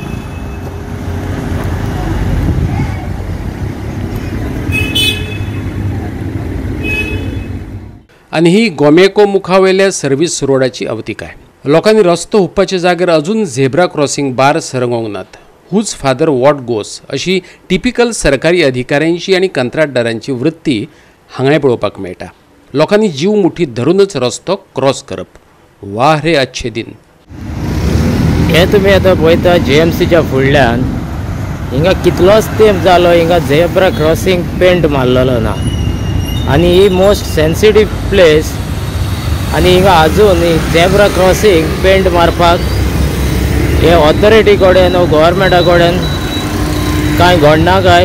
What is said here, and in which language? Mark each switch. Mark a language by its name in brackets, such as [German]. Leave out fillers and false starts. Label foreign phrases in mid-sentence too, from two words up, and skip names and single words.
[Konkani] आनी ही गोमेको मुखावेल्या सर्वीस रोडाची अवतिकाय। लोकांनी रस्तो हुप्पाचे जाग्यार अजून [English] zebra crossing [Konkani] बार सरंगोंक नात। [English] who's father what goes [Konkani] अशी टिपिकल सरकारी अधिकाऱ्यांची आनी कंत्राटदारांची वृत्ती हांगाय पळोवपाक मेळटा। लोकांनी जीव मुठीत धरूनच रस्तो क्रॉस करप। [Hindi] वाह रे अच्छे दिन। [Konkani] हे तुमी आतां पळयता GMCच्या फुडल्यान हिंगा कितलोच तेंप जालो हिंगा [English] zebra crossing paint [Konkani] मारलेलो ना। आनी ही [English] most sensitive place, [Konkani] आनी हिंगा आजून [English] zebra crossing paint [Konkani] मारपाक हे ऑथॉरिटी कडेन गव्हर्मेंटा कडेन कांय घडना काय।